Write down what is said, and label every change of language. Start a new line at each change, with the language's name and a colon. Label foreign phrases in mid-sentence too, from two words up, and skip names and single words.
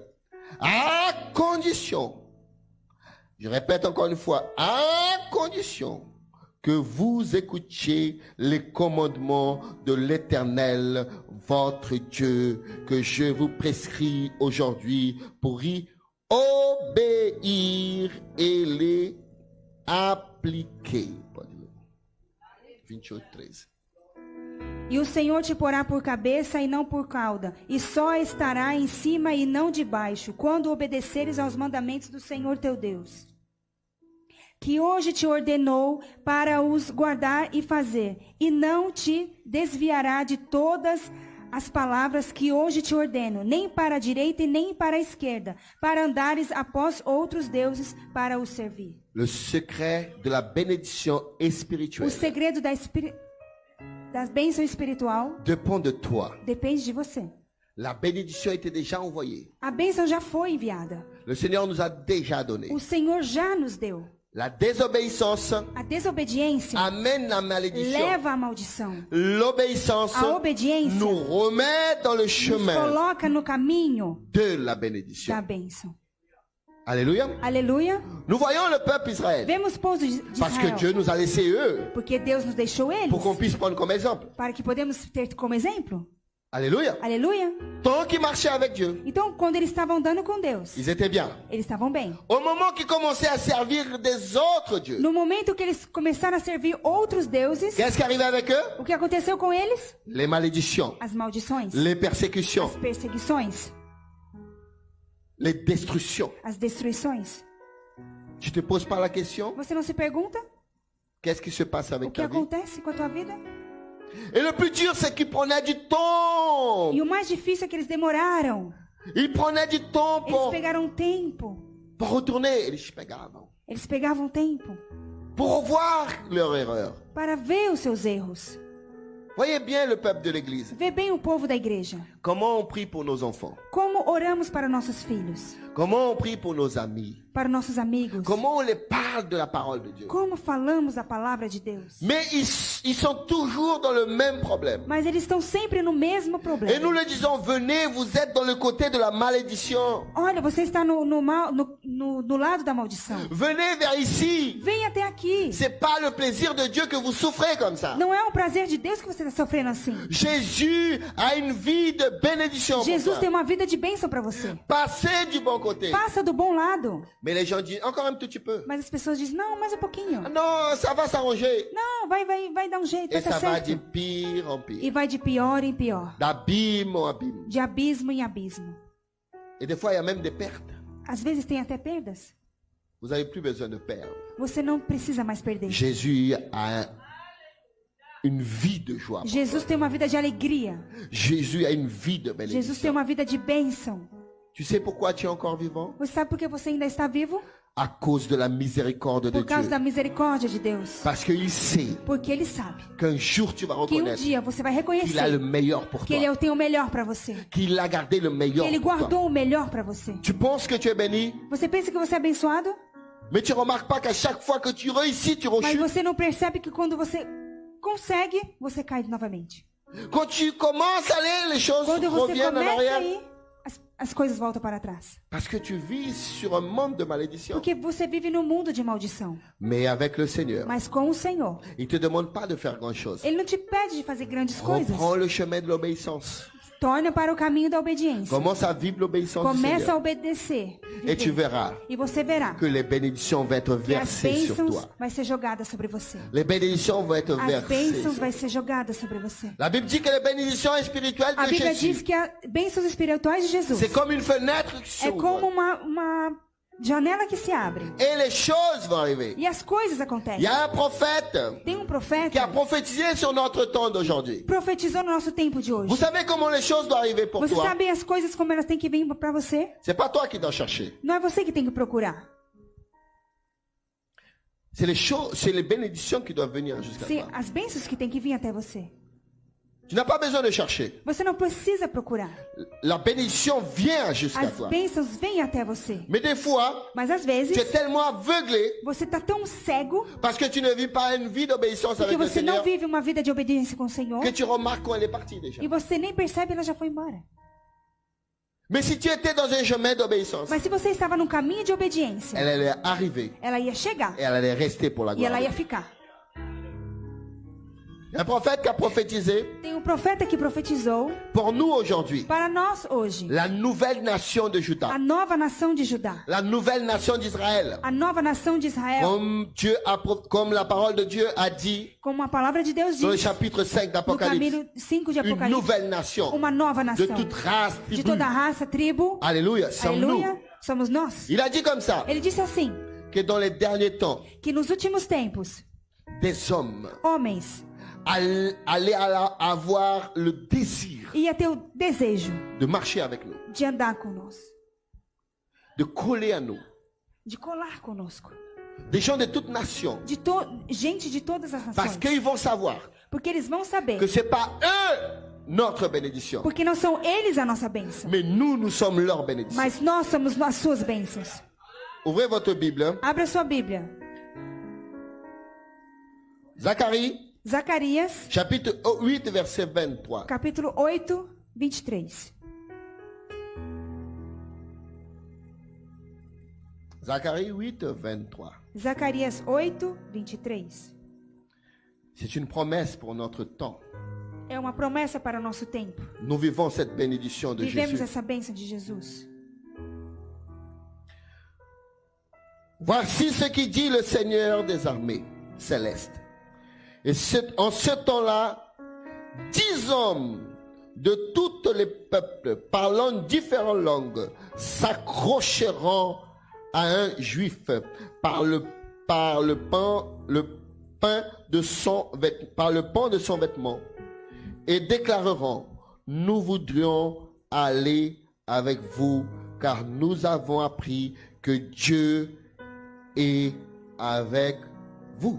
French: À condition, je répète encore une fois, à condition que vous écoutiez les commandements de l'Éternel, votre Dieu, que je vous prescris aujourd'hui pour y obéir et les appliquer. 28:13.
Portuguese: E o Senhor te porá por cabeça e não por cauda, e só estará em cima e não debaixo, quando obedeceres aos mandamentos do Senhor teu Deus, que hoje te ordenou para os guardar e fazer, e não te desviará de todas as palavras que hoje te ordeno, nem para a direita e nem para a esquerda, para andares após outros deuses para os servir.
French: Le secret de la bénédiction
Portuguese: O
French: espirituelle
Portuguese: segredo da bênção espiritual
French: dépend de toi.
Portuguese: depende de você.
French: La bénédiction était déjà envoyée.
Portuguese: A bênção já foi enviada.
French: Le Seigneur nous a déjà donné.
Portuguese: O Senhor já nos deu.
French: La désobéissance
Portuguese: A desobediência
French: amène la malédiction.
Portuguese: leva à maldição.
French: L'obéissance
Portuguese: A obediência
French: nous remet dans le
Portuguese: nos
French: chemin
Portuguese: coloca no caminho
French: de la
Portuguese: da
French: bénédiction.
Portuguese: bênção.
French: Alléluia.
Portuguese: Aleluia.
French: Nous voyons le peuple Israël.
Portuguese: Vemos o povo de
French: Parce que
Portuguese: Israel.
French: Dieu nous a laissé eux
Portuguese: Porque Deus nos deixou eles
French: pour qu'on puisse prendre comme exemple.
Portuguese: para que podemos ter como exemplo.
French: Alléluia.
Portuguese: Aleluia.
French: Tant qu'ils marchaient avec Dieu,
Portuguese: Então, quando eles estavam andando com Deus,
French: ils étaient bien.
Portuguese: eles estavam bem.
French: Au moment qu'ils commençaient à servir des autres dieux,
Portuguese: No momento que eles começaram a servir outros deuses,
French: qu'est-ce qui arrivait avec eux?
Portuguese: o que aconteceu com eles?
French: Les malédictions,
Portuguese: As maldições,
French: les persécutions,
Portuguese: as perseguições,
French: les destructions.
Portuguese: as destruições.
French: Tu te poses pas la question,
Portuguese: Você não se pergunta
French: qu'est-ce qui se passe
Portuguese: o
French: avec
Portuguese: que
French: ta vie?
Portuguese: acontece com a tua vida?
French: Et le plus dur, c'est qu'ils prenaient du temps.
Portuguese: E o mais difícil é que eles demoraram.
French: Ils prenaient du temps
Portuguese: Eles pegaram tempo.
French: pour retourner.
Portuguese: Eles pegavam. Eles pegavam tempo
French: Pour revoir leur erreur.
Portuguese: para ver os seus erros.
French: Voyez bien le peuple de l'église.
Portuguese: Vê bem o povo da igreja.
French: Comment on prie pour nos enfants.
Portuguese: Como oramos para nossos filhos,
French: Comment on prie pour nos amis.
Portuguese: para nossos amigos.
French: Comment on les parle de la parole de Dieu.
Portuguese: Como falamos a palavra de Deus.
French: Mais ils sont toujours dans le même problème.
Portuguese: Mas eles estão sempre no mesmo
French: Et
Portuguese: problema.
French: nous leur disons, venez, vous êtes dans le côté de la malédiction.
Portuguese: Olha, você está no lado da maldição.
French: Venez vers ici.
Portuguese: Vem até aqui.
French: C'est pas le plaisir de Dieu que vous souffrez comme ça.
Portuguese: Não é um prazer de Deus que você está sofrendo assim.
French: Jésus a une vie de bénédiction pour
Portuguese: Jesus
French: toi.
Portuguese: tem uma vida de bênção para você.
French: Passez du bon côté.
Portuguese: Passa do bom lado.
French: Mais les gens disent, encore un tout petit peu.
Portuguese: Mas as pessoas dizem, não, mais um pouquinho.
French: Ah non, ça va s'arranger.
Portuguese: Não, vai dar um jeito,
French: Et
Portuguese: vai
French: ça
Portuguese: dar
French: va de
Portuguese: certo.
French: pire en
Portuguese: E
French: pire.
Portuguese: vai de pior em pior.
French: D'abîme en abîme.
Portuguese: De abismo em abismo.
French: Et des fois, il y a même des pertes.
Portuguese: Às vezes tem até perdas.
French: Vous n'avez plus besoin de perdre.
Portuguese: Você não precisa mais perder.
French: Jésus a une vie de joie.
Portuguese: Jesus tem uma vida de alegria.
French: Jésus a une vie de
Portuguese: Jesus tem
French: bénédiction.
Portuguese: uma vida de bênção.
French: Tu sais pourquoi tu es encore vivant?
Portuguese: Você sabe por que você ainda está vivo?
French: À cause de la miséricorde de
Portuguese: Por causa
French: Dieu.
Portuguese: da misericórdia de Deus.
French: Parce qu'il sait
Portuguese: Porque Ele sabe
French: qu'un jour tu vas
Portuguese: que um
French: reconnaître
Portuguese: dia você vai
French: qu'il a le
Portuguese: reconhecer
French: meilleur pour
Portuguese: que
French: toi.
Portuguese: Ele tem o melhor para você.
French: Qu'il a gardé le
Portuguese: Que
French: meilleur
Portuguese: Ele
French: pour toi.
Portuguese: guardou o melhor para você.
French: Tu penses que tu es béni,
Portuguese: Você pensa que você é abençoado?
French: mais tu remarques pas qu'à chaque fois que tu réussis, tu
Portuguese: Mas
French: rechutes.
Portuguese: você não percebe que quando você consegue, você cai novamente.
French: Quand tu commences à aller, les choses
Portuguese: Quando você
French: reviennent en
Portuguese: começa a
French: arrière.
Portuguese: ir, as coisas voltam para trás.
French: Parce que tu vis sur un monde de malédiction.
Portuguese: Porque você vive num mundo de maldição.
French: Mais avec le Seigneur,
Portuguese: Mas com o Senhor,
French: il ne te demande pas de faire grand-chose.
Portuguese: Ele não te pede de fazer grandes coisas.
French: Reprends le chemin de l'obéissance.
Portuguese: Torna para o caminho da obediência.
French: Commence à vivre l'obéissance du
Portuguese: Começa a
French: Seigneur.
Portuguese: obedecer.
French: Et tu verras
Portuguese: E você verá
French: que les bénédictions vont être
Portuguese: que as
French: versées sur
Portuguese: bênçãos
French: toi.
Portuguese: vai ser jogada sobre você.
French: Les bénédictions vont être
Portuguese: As
French: versées.
Portuguese: bênçãos vai ser jogada sobre você.
French: La Bible dit que les bénédictions spirituelles
Portuguese: A
French: de
Portuguese: Bíblia
French: Jésus,
Portuguese: diz que as bênçãos espirituais de Jesus
French: c'est comme une fenêtre qui
Portuguese: é como
French: s'ouvre.
Portuguese: uma janela que se abre.
French: Et les choses vont arriver.
Portuguese: E as coisas
French: Il y
Portuguese: acontecem.
French: a un prophète
Portuguese: Tem um
French: qui a
Portuguese: profeta
French: prophétisé sur notre temps d'aujourd'hui.
Portuguese: que profetizou no nosso tempo de hoje.
French: Vous savez comment les choses doivent arriver pour
Portuguese: Você
French: toi?
Portuguese: sabe as coisas como elas têm que vir para você?
French: C'est pas toi qui dois chercher.
Portuguese: Não é você que tem que procurar.
French: C'est les choses, c'est les bénédictions qui doivent venir jusqu'à
Portuguese: Se
French: toi.
Portuguese: as bênçãos que têm que vir até você.
French: Tu n'as pas besoin de chercher.
Portuguese: Você não precisa procurar.
French: La bénédiction vient jusqu'à
Portuguese: As
French: toi.
Portuguese: bênçãos vêm até você.
French: Mais des fois,
Portuguese: Mas às
French: tu
Portuguese: vezes
French: es tellement aveuglé
Portuguese: você está tão cego
French: parce que tu ne vis pas une vie d'obéissance
Portuguese: porque
French: avec le
Portuguese: você não
French: Seigneur
Portuguese: vive uma vida de obediência com o Senhor
French: que tu remarques quand elle est partie déjà.
Portuguese: e você nem percebe, ela já foi embora.
French: Mais si tu étais dans un chemin d'obéissance,
Portuguese: Mas se você estava num caminho de obediência,
French: elle allait arriver
Portuguese: ela ia chegar
French: et elle allait rester pour la
Portuguese: e
French: gloire.
Portuguese: ela
French: de
Portuguese: ia
French: Dieu.
Portuguese: ficar.
French: Un prophète qui a prophétisé
Portuguese: Tem um profeta que profetizou
French: pour nous aujourd'hui
Portuguese: para nós hoje,
French: la nouvelle nation de Juda,
Portuguese: a nova nação de Judá,
French: la nouvelle nation d'Israël.
Portuguese: a nova nação de Israel,
French: Comme la parole de Dieu a dit
Portuguese: como a palavra de Deus
French: dans le
Portuguese: diz
French: chapitre 5
Portuguese: no
French: d'Apocalypse,
Portuguese: capítulo 5 de
French: une
Portuguese: Apocalipse,
French: nouvelle nation
Portuguese: uma nova
French: de
Portuguese: nação
French: toute race,
Portuguese: de
French: tribu.
Portuguese: toda raça, tribo.
French: Alléluia, sommes nous.
Portuguese: Aleluia, somos nós.
French: Il a dit comme ça,
Portuguese: Ele disse assim,
French: que dans les derniers temps,
Portuguese: que nos últimos tempos,
French: des hommes
Portuguese: homens
French: allaient avoir le désir
Portuguese: ia ter o desejo
French: de marcher avec nous,
Portuguese: de andar conosco,
French: de coller à nous.
Portuguese: de colar conosco,
French: Des gens de toute nation.
Portuguese: gente de todas as
French: Parce
Portuguese: nações,
French: qu'ils vont savoir
Portuguese: porque eles vão saber,
French: que ce n'est pas eux notre bénédiction,
Portuguese: porque não são eles a nossa bênção,
French: mais nous sommes leur bénédiction.
Portuguese: mas nós somos as suas bênçãos.
French: Ouvrez votre Bible
Portuguese: Abra sua Bíblia Zacarias,
French: chapitre 8, verset 23.
Portuguese: capítulo 8, 23.
French: Zacharie 8, 23.
Portuguese: Zacarias 8, 23.
French: C'est une promesse pour notre temps.
Portuguese: É uma promessa para o nosso tempo.
French: Nous vivons cette bénédiction de
Portuguese: Vivemos
French: Jésus.
Portuguese: essa bênção de Jesus.
French: Voici ce qui dit le Seigneur des armées célestes. Et en ce temps-là, 10 hommes de tous les peuples parlant différentes langues s'accrocheront à un juif par le pan de son vêtement et déclareront: nous voudrions aller avec vous, car nous avons appris que Dieu est avec vous.